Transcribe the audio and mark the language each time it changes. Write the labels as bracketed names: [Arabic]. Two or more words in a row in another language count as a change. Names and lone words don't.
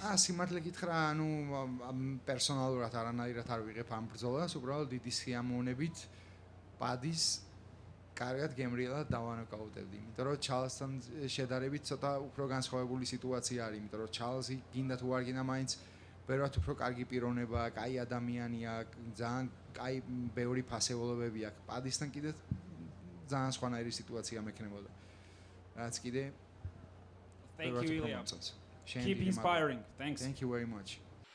[Georgian] სიმართლე გითხრა, პერსონალურად არანაირად არ ვიღებ ამ ბრძოლას, უბრალოდ დიდი სიამოვნებით პადის კარგად გემრიელად დავანოკაუტებდი, იმიტომ რომ ჩალსთან შედარებით ცოტა უფრო განსხვავებული სიტუაცია არის, იმიტომ რომ ჩალსი გინდა თუ არ გინდა მაინც ბევრად უფრო კარგი პიროვნება, კაი ადამიანია, ძალიან კაი ბევრი ფასეულობები აქვს. პადისთან კიდე ძალიან სხვანაირი სიტუაცია მექნებოდა. რაც კიდე [English] Thank you, Ilya. Keep inspiring. Thanks. Thank you very much.